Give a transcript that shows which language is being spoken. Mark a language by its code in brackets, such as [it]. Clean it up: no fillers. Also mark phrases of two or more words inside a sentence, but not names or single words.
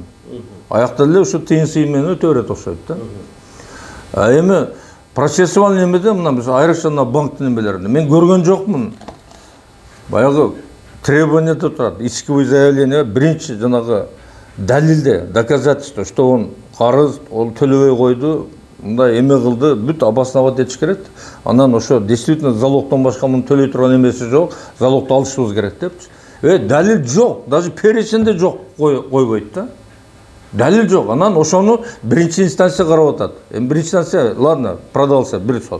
[ky] Аякта эле ушу тыйын сыйын менен өтө берет окшойт да. Эми процессуальный эмеде мына биз айрыкча банктын эмелеринде мен көргөн жокмун. Баягы требованиеде турат, [ru] исковое заявление, [ky] биринчи жанагы далилде, [ru] доказательство, что он [ky] карыз, ол төлөбөй койду, мындай эме кылды, бүт обосновать этиш керек. Анан ошо действительно залогдон башка мунун төлөй турган эмеси жок, залогду алышыбыз керек депчи. Далил жок, даже перечинде жок койбойт да. Далил жок. Анан ошону биринчи инстанция карап атат. Биринчи инстанция, [ru] ладно, продался [ky] бир сот.